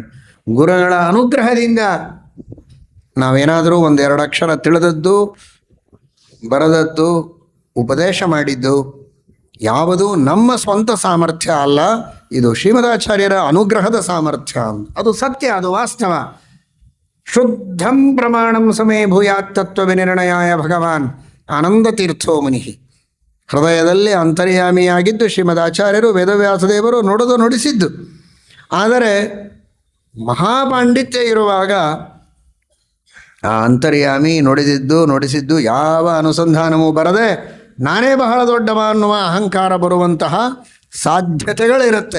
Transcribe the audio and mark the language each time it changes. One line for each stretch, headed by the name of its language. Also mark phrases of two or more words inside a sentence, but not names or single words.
Kannada: ಗುರುಗಳ ಅನುಗ್ರಹದಿಂದ ನಾವೇನಾದರೂ ಒಂದೆರಡು ಅಕ್ಷರ ತಿಳಿದದ್ದು, ಬರೆದದ್ದು, ಉಪದೇಶ ಮಾಡಿದ್ದು ಯಾವುದೂ ನಮ್ಮ ಸ್ವಂತ ಸಾಮರ್ಥ್ಯ ಅಲ್ಲ, ಇದು ಶ್ರೀಮದಾಚಾರ್ಯರ ಅನುಗ್ರಹದ ಸಾಮರ್ಥ್ಯ. ಅದು ಸತ್ಯ, ಅದು ವಾಸ್ತವ.
Sanskrit: ಶುದ್ಧಂ ಪ್ರಮಾಣಂ ಸಮೇ ಭೂಯಾತ್ ತತ್ವ ವಿನಿರ್ಣಯಾಯ ಭಗವಾನ್ ಆನಂದ ತೀರ್ಥೋ ಮುನಿ.
Kannada: ಹೃದಯದಲ್ಲಿ ಅಂತರ್ಯಾಮಿಯಾಗಿದ್ದು ಶ್ರೀಮದಾಚಾರ್ಯರು ವೇದವ್ಯಾಸದೇವರು ನುಡಿಸಿದ್ದು. ಆದರೆ ಮಹಾಪಾಂಡಿತ್ಯ ಇರುವಾಗ ಆ ಅಂತರ್ಯಾಮಿ ನುಡಿಸಿದ್ದು ಯಾವ ಅನುಸಂಧಾನವೂ ಬರದೆ ನಾನೇ ಬಹಳ ದೊಡ್ಡವ ಅನ್ನುವ ಅಹಂಕಾರ ಬರುವಂತಹ ಸಾಧ್ಯತೆಗಳಿರುತ್ತೆ.